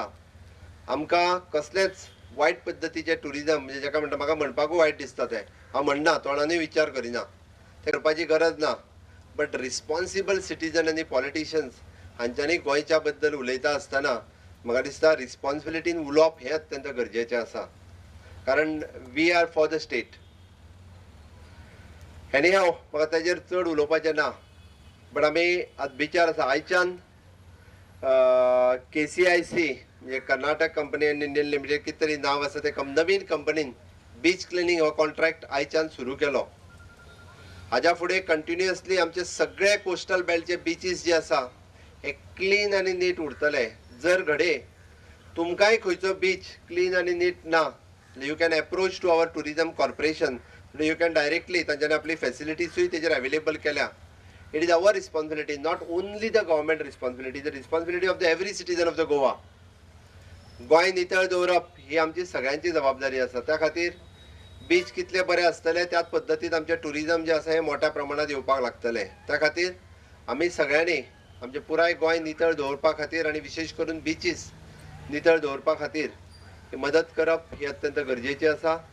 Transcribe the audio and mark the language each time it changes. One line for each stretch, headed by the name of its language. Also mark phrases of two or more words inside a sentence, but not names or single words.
Konkani: आमकां कसलेच वायट पद्दतीचे टुरिजम म्हणजे जाका म्हणटा म्हाका म्हणपाकूय वायट दिसता तें हांव म्हणना, तोंडानूय विचार करिना, ते करपाची गरज ना.
English: but responsible citizen
Konkani: आनी पॉलिटिशियन्स हांच्यांनी गोंयच्या बद्दल उलयता आसतना म्हाका दिसता रिस्पॉन्सिबिलिटीन उलोवप हें अत्यंत गरजेचें आसा.
English: कारण we are for the state.
Konkani: एनी हांव म्हाका ताजेर चड उलोवपाचें ना. बट आमी आतां विचार आसा आयच्यान KCIC म्हणजे कर्नाटक कंपनी अँड इंडियन लिमिटेड कितें तरी नांव आसा ते नवीन कंपनीन
English: beach cleaning
Konkani: हो कॉन्ट्रॅक्ट आयच्यान सुरू केलो. हाज्या फुडें कंटिन्युअसली आमचे सगळे कोस्टल बेल्टचे बीचीस जे आसा हे क्लीन आनी नीट उरतले. जर घडये तुमकांय खंयचो बीच क्लीन आनी नीट ना
English: you can approach to our tourism corporation. you can directly
Konkani: तांच्यांनी आपली फॅसिलिटीजूय तेजेर अवेलेबल केल्या.
English: It is our responsibility, not only the government responsibility, the responsibility of the every citizen of the Goa.
Konkani: गोंय नितळ दवरप ही आमची सगळ्यांची जबाबदारी आसा. त्या खातीर बीच कितले बरे आसतले त्याच पद्दतीन आमचे टुरिजम जे आसा हे मोठ्या प्रमाणात येवपाक लागतले. त्या खातीर आमी सगळ्यांनी आमचे पुराय गोंय नितळ दवरपा खातीर आनी विशेश करून बीचीस नितळ दवरपा खातीर मदत करप ही अत्यंत गरजेची आसा.